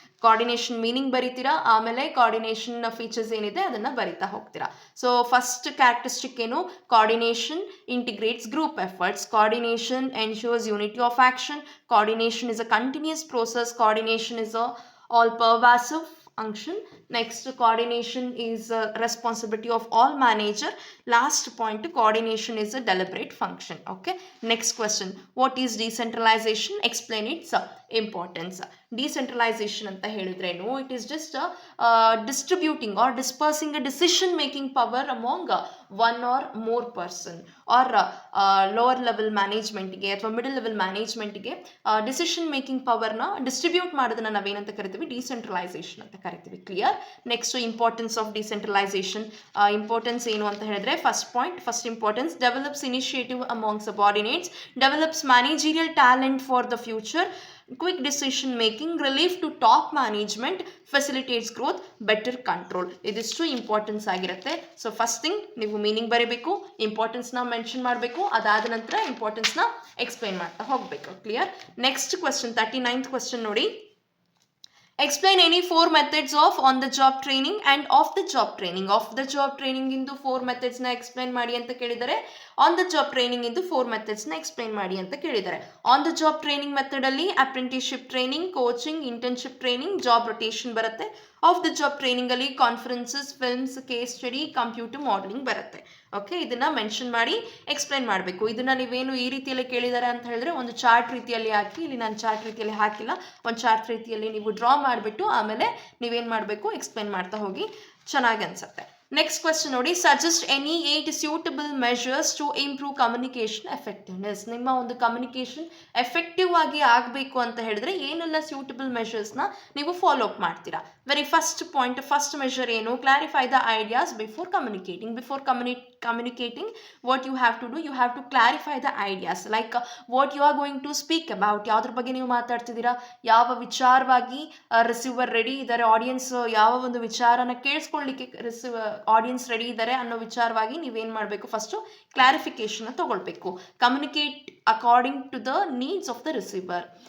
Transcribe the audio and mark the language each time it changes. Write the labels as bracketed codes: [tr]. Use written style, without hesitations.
[kn] Coordination meaning ಬರಿತೀರಾ, ಆಮೇಲೆ coordination features ಏನಿದೆ ಅದನ್ನು ಬರಿತಾ ಹೋಗ್ತೀರಾ. [en] so first characteristic [kn] ಏನು? [en] Coordination integrates group efforts. Coordination ensures unity of action. Coordination is a continuous process. Coordination is a all pervasive function. Next, coordination is a responsibility of all manager. Last point, coordination is a deliberate function. Okay, next question, what is decentralization? Explain its importance. Decentralization [kn] anta helidrenu, [en] it is just distributing or dispersing a decision making power among one or more person or lower level management [kn] ಗೆ ಅಥವಾ middle level management ಗೆ decision making ಪವರ್ನ distribute ಮಾಡೋದನ್ನ ನಾವೇನಂತ ಕರಿತೀವಿ? Decentralisation ಅಂತ ಕರಿತೀವಿ. Clear? [en] Next, importance of decentralization. Importance [kn] ಏನು ಅಂತ ಹೇಳಿದ್ರೆ, [en] First point, first importance, develops initiative among subordinates, develops managerial talent for the future, quick decision making, relief to top management, facilitates growth, better control. [kn] ಇದಿಷ್ಟು importance ಆಗಿರುತ್ತೆ. So first thing ನೀವು meaning ಬರೀಬೇಕು, ಇಂಪಾರ್ಟೆನ್ಸ್ನ mention ಮಾಡಬೇಕು, ಅದಾದ ನಂತರ ಇಂಪಾರ್ಟೆನ್ಸ್ನ explain ಮಾಡ್ತಾ ಹೋಗಬೇಕು. [en] Clear? Next question 39th question [kn] ನೋಡಿ, [en] explain any 4 methods of on the job training and off the job training. [kn] Off the job training into 4 methods ನ ಎಕ್ಸ್ಪ್ಲೈನ್ ಮಾಡಿ ಅಂತ ಕೇಳಿದರೆ, on the job training into 4 methods ನ explain ಮಾಡಿ ಅಂತ ಕೇಳಿದ್ದಾರೆ. [en] on the job training method [kn] ಅಲ್ಲಿ [en] apprenticeship training, coaching, internship training, job rotation [kn] ಬರುತ್ತೆ. [en] off the job training [kn] ಅಲ್ಲಿ [en] conferences, films, case study, computer modelling [kn] ಬರುತ್ತೆ. ಓಕೆ, ಇದನ್ನ ಮೆನ್ಷನ್ ಮಾಡಿ ಎಕ್ಸ್ಪ್ಲೈನ್ ಮಾಡಬೇಕು. ಇದನ್ನ ನೀವೇನು ಈ ರೀತಿಯಲ್ಲಿ ಕೇಳಿದ್ದಾರೆ ಅಂತ ಹೇಳಿದ್ರೆ ಒಂದು ಚಾರ್ಟ್ ರೀತಿಯಲ್ಲಿ ಹಾಕಿ, ಇಲ್ಲಿ ನಾನು ಚಾರ್ಟ್ ರೀತಿಯಲ್ಲಿ ಹಾಕಿಲ್ಲ, ಒಂದು ಚಾರ್ಟ್ ರೀತಿಯಲ್ಲಿ ನೀವು ಡ್ರಾ ಮಾಡಿಬಿಟ್ಟು ಆಮೇಲೆ ನೀವೇನು ಮಾಡಬೇಕು, ಎಕ್ಸ್ಪ್ಲೈನ್ ಮಾಡ್ತಾ ಹೋಗಿ, ಚೆನ್ನಾಗಿ ಅನ್ಸುತ್ತೆ. [en] next question [kn] ನೋಡಿ, [en] Suggest any 8 suitable measures to improve communication effectiveness. [kn] ನಿಮ್ಮ ಒಂದು ಕಮ್ಯುನಿಕೇಷನ್ ಎಫೆಕ್ಟಿವ್ ಆಗಿ ಆಗಬೇಕು ಅಂತ ಹೇಳಿದ್ರೆ ಏನೆಲ್ಲ ಸೂಟಬಲ್ ಮೆಷರ್ಸ್ನ ನೀವು ಫಾಲೋ ಅಪ್ ಮಾಡ್ತೀರಾ? [en] very first point, first measure [kn] ಏನು? [en] Clarify the ideas before communicating. Before communicating, what you have to do, you have to clarify the ideas, like what you are going to speak about. [kn] ಯಾವ್ದ್ರ ಬಗ್ಗೆ ನೀವು ಮಾತಾಡ್ತಿದ್ದೀರಾ, ಯಾವ ವಿಚಾರವಾಗಿ receiver ready ಇದ್ದಾರೆ, audience ಯಾವ ಒಂದು ವಿಚಾರನ ಕೇಳಿಸ್ಕೊಳ್ಳಿಕ್ಕೆ ಆಡಿಯನ್ಸ್ ರೆಡಿ ಇದ್ದಾರೆ ಅನ್ನೋ ವಿಚಾರವಾಗಿ ನೀವೇನು ಮಾಡಬೇಕು, ಫಸ್ಟು ಕ್ಲಾರಿಫಿಕೇಶನ್ ತಗೊಳ್ಬೇಕು. [en] Communicate according to the needs of the receiver.